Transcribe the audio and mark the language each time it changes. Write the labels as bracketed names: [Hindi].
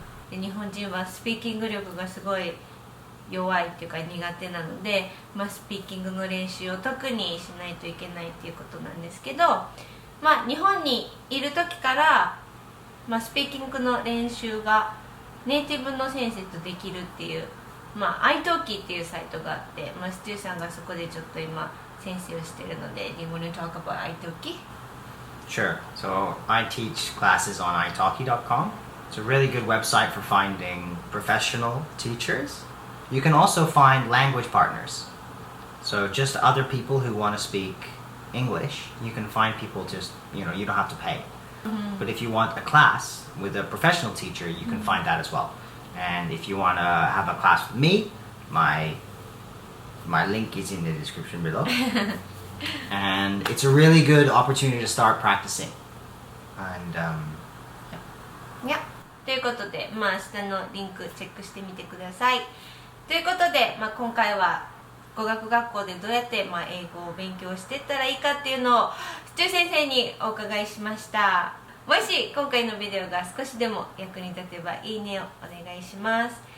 [Japanese] で日本人はスピーキング力がすごい弱いっていうか苦手なので、スピーキングの練習を特にしないといけないっていうことなんですけど、日本にいる時から、スピーキングの練習がネイティブの先生とできるっていう、italki っていうサイトがあって、ステューさんがそこでちょっと今先生をしてるので、 [English] Do you want to talk about italki? Sure. So I teach classes on italki.com. It's a really good website for finding professional teachers. You can also find language partners. So just other people who want to speak English. You can find people just, you don't have to pay. But if you want a class with a professional teacher, you can find that as well. And if you want to have a class with me, my link is in the description below. And it's a really good opportunity to start practicing. And Yeah. [Japanese] ということで、下のリンクチェックしてみてください。ということで、今回は語学学校でどうやって、英語を勉強していったらいいかっていうのをスチュー先生にお伺いしました。もし今回のビデオが少しでも役に立てばいいねをお願いします。